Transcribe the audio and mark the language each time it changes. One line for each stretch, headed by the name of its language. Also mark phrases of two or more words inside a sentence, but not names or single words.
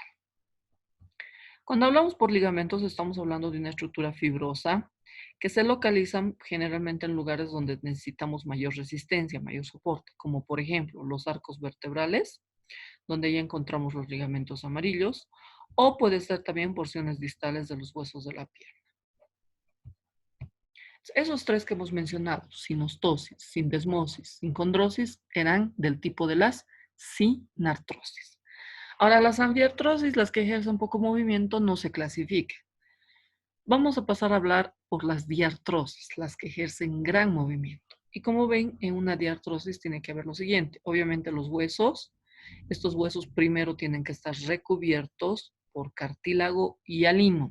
Spanish: Cuando hablamos por ligamentos, estamos hablando de una estructura fibrosa que se localizan generalmente en lugares donde necesitamos mayor resistencia, mayor soporte, como por ejemplo los arcos vertebrales, donde ya encontramos los ligamentos amarillos, o puede ser también porciones distales de los huesos de la pierna. Esos 3 que hemos mencionado, sinostosis, sindesmosis, sincondrosis, eran del tipo de las sinartrosis. Ahora, las ambiartrosis, las que ejercen poco movimiento, no se clasifican. Vamos a pasar a hablar por las diartrosis, las que ejercen gran movimiento. Y como ven, en una diartrosis tiene que haber lo siguiente. Obviamente los huesos, estos huesos primero tienen que estar recubiertos por cartílago hialino.